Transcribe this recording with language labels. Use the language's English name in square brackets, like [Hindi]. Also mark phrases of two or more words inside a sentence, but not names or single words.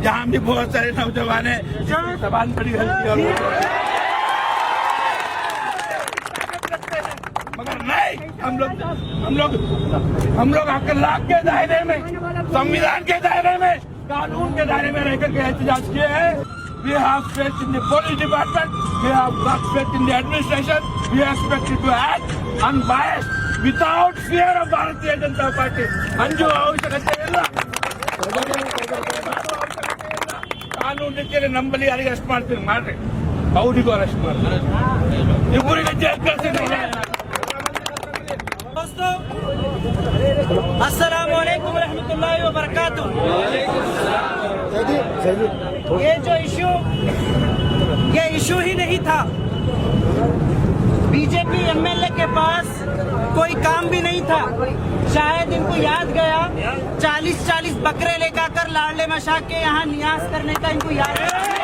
[Hindi] यहाँ भी बहुत सारे नौजवान है, जबान बड़ी हल्की और मगर नहीं, हम लोग अखलाक के दायरे में, संविधान के दायरे में, कानून के दायरे में रहकर के एहतजाज किए हैं। [English] We have faith in the police department, we have got faith in the administration, we are expected to act unbiased without fear of Bharatiya Janata Party. [Kannada] ಅಂಜು ಆವಶ್ಯಕತೆ ಇಲ್ಲ, ಕಾನೂನು ರೀತಿಯಲ್ಲಿ ನಂಬಲ್ಲಿ ಯಾರಿಗೆ ಅರೆಸ್ಟ್ ಮಾಡ್ತೀರಿ ಮಾಡ್ರಿ, ಅವರಿಗೂ ಅರೆಸ್ಟ್ ಮಾಡ್ತಾರೆ, ಇಬ್ಬರಿಗೆ ಜೈಲ್ ಕಳಿಸಿದ್ರೆ। [Arabic] दोस्तों السلام عليكم رحمة الله و بركاته. [Hindi] ये जो इशू ही नहीं था। बीजेपी एमएलए के पास कोई काम भी नहीं था, शायद इनको याद गया 40-40 बकरे लेकर लाडले मशाक के यहाँ नियाज करने का इनको याद है।